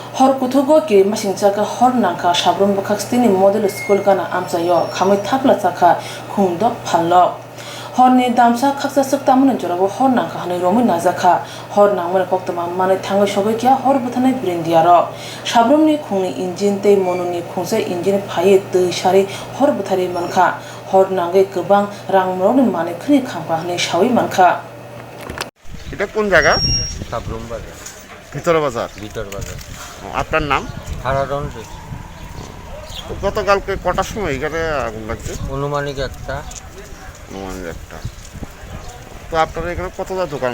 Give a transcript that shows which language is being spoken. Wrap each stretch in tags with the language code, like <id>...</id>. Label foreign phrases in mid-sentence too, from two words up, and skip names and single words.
<trp>hor kutugo ki masingchaka hor nangka Sabroom bakakstini medel school kana amchayo khamui thapla chakha khungdok Phalnok horni damsa khaksa saktamun jorabo hor nangka hani romi nazakha hor nangmane koktama mane thangai sobai kya hor buthane brindiaro Sabroom ni khungni engine te mononi khungsa engine phaye tei sari hor buthari mankha hor nangai gobang rangmroni mane khni khangpa hani sawi mankha</trp> <bn>এটা কোন জায়গা? সাবরুম বাজার, ভিতর বাজার। ভিতর বাজার। আপনার নাম? হারাডন। গতকালকে কটার সময় এখানে আগুন লাগছে? অনুমানিক একটা। তো আপনার এখানে কতটা দোকান?</bn>